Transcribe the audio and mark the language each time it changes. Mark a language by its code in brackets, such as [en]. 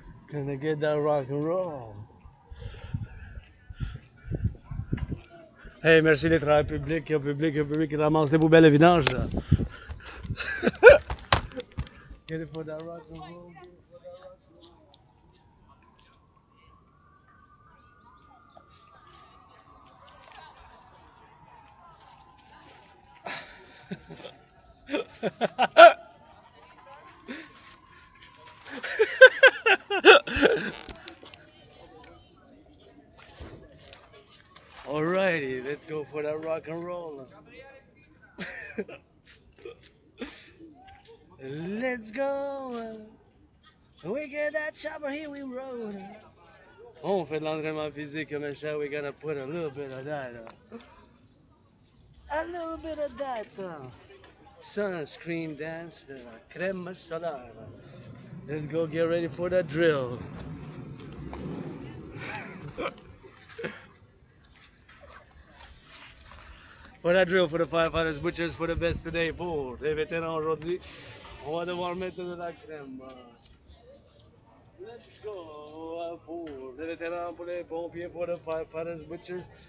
[en] Gonna get that rock and roll. [fr] Hey, merci les travailleurs publics, au public qui ramasse les poubelles à vidange. Là. [en] Get it for that rock and roll. Alrighty, let's go for that rock and roll. Let's go. We get that chopper here, we roll. [fr] On fait de l'entraînement physique, mais chat, [en] we gotta put a little bit of that. A little bit of that. Sunscreen dance, the crème solaire. Let's go get ready for that drill. For that drill for the firefighters, butchers, for the vets today. [fr] Pour les vétérans aujourd'hui, on va devoir mettre de la crème. [en] Let's go [fr] pour les vétérans, pour les pompiers, [en] for the firefighters, butchers.